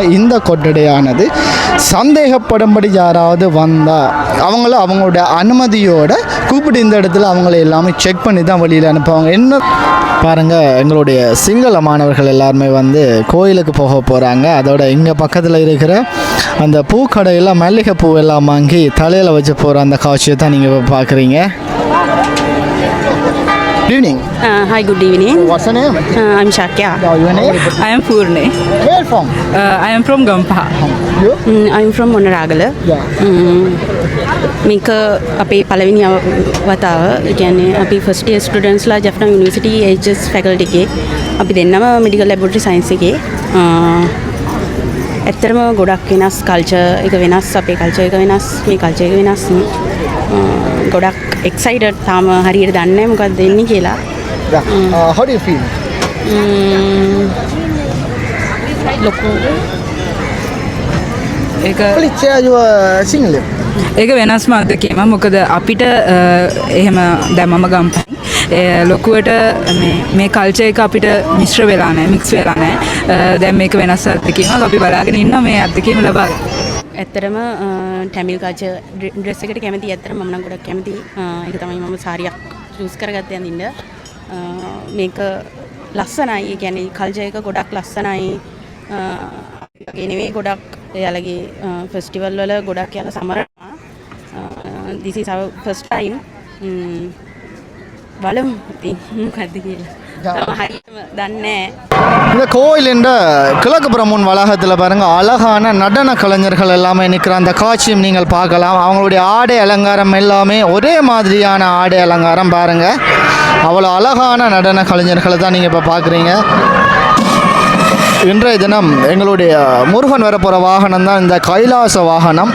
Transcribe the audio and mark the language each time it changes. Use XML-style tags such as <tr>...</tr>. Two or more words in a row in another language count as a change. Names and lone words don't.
<ta>இந்த கொட்டடையானது சந்தேகப்படும்படி யாராவது வந்தால் அவங்களுடைய அனுமதியோடு கூப்பிட்டு இந்த இடத்துல அவங்கள எல்லாமே செக் பண்ணி தான் வெளியில் அனுப்புவாங்க. என்ன பாருங்கள், எங்களுடைய சிங்கள மாணவர்கள் எல்லாருமே வந்து கோயிலுக்கு போக போகிறாங்க. அதோட இங்கே பக்கத்தில் இருக்கிற அந்த பூக்கடையில் மல்லிகை பூ எல்லாம் வாங்கி தலையில் வச்சு போகிற அந்த காட்சியை தான் நீங்கள் இப்போ பார்க்குறீங்க.</ta> <en>Good evening. Hi, good evening. What's your name? I'm Shakya. Your name? I am Purne. Where from? I am from Gampha. You? I'm from මොනරාගල. Yeah.</en> <si>මේක අපේ පළවෙනි වතාව. ඒ කියන්නේ අපි</si> <en>first year studentsලා Jaffna University HS faculty</en> <si>එකේ අපි දෙන්නම</si> <en>medical laboratory science</en> <si>එකේ ඇත්තටම ගොඩක් වෙනස් කල්චර් එක වෙනස්, අපේ කල්චර් එක වෙනස්, මේ කල්චර් එක වෙනස්. ගොඩක් එක්සයිටඩ්. තාම හරියට දන්නේ නැහැ මොකක්ද වෙන්නේ කියලා.</si> <en>Yeah. How do you feel?</en> <si>ලොකු ඒක</si> <en>Please share your Sinhala.</en> <si>ඒක වෙනස්ම අත්දැකීමක්. මොකද අපිට එහෙම දැන් මම ගම්පහ ලොකුවට මේ කල්චර් එක අපිට මිශ්‍ර වෙලා නැහැ, මික්ස් වෙලා නැහැ. දැන් මේක වෙනස් අත්දැකීමක්. අපි බලාගෙන ඉන්නවා මේ අත්දැකීම ලබා. ඇත්තටම</si> <en>Tamil culture dress</en> <si>එකට කැමති. ඇත්තටම මම නම් ගොඩක් කැමති. ඒක තමයි මම සාරියක් චූස් කරගත්තේ අඳින්න. මේක ලස්සනයි. ඒ කියන්නේ කල්චර් එක ගොඩක් ලස්සනයි. ඒ නෙවෙයි ගොඩක් එයාලගේ ෆෙස්ටිවල් වල ගොඩක් යාලා සමරනවා.</si> <en>this is our first time.</en> <si>බලමු ඉතින් මොකද්ද කියලා. හරියටම දන්නේ නැහැ.</si> <ta>இந்த கோயிலின் கிழக்கு பிரமுன் வளாகத்தில் பாருங்கள், அழகான நடன கலைஞர்கள் எல்லாமே நிற்கிற அந்த காட்சியும் நீங்கள் பார்க்கலாம். அவங்களுடைய ஆடை அலங்காரம் எல்லாமே ஒரே மாதிரியான ஆடை அலங்காரம் பாருங்கள். அவ்வளோ அழகான நடன கலைஞர்களை தான் நீங்கள் இப்போ பார்க்குறீங்க. இன்றைய தினம் எங்களுடைய முருகன் வரப்போகிற வாகனம் தான் இந்த கைலாச வாகனம்.</ta>